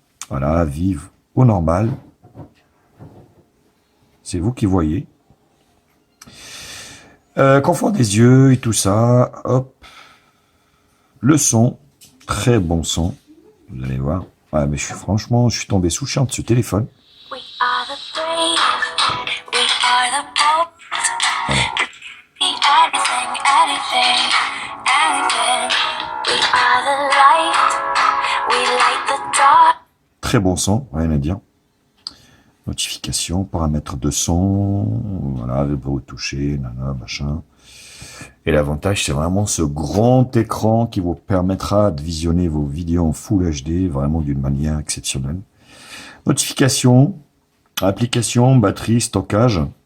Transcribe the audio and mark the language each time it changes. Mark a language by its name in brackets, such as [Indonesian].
[French] Voilà, vive ou normal. C'est vous qui voyez. Confort des yeux et tout ça. Hop. Le son, très bon son. Vous allez voir. Ouais, mais franchement, je suis tombé sous le charme de ce téléphone. [English] We are the brave, we are the bold. Be anything, anything, anything. We are the light, we light the dark. [French] Très bon son, rien à dire. Notification, paramètres de son, voilà, vous pouvez toucher, nana, machin. Et l'avantage, c'est vraiment ce grand écran qui vous permettra de visionner vos vidéos en Full HD, vraiment d'une manière exceptionnelle. Notification, application, batterie, stockage.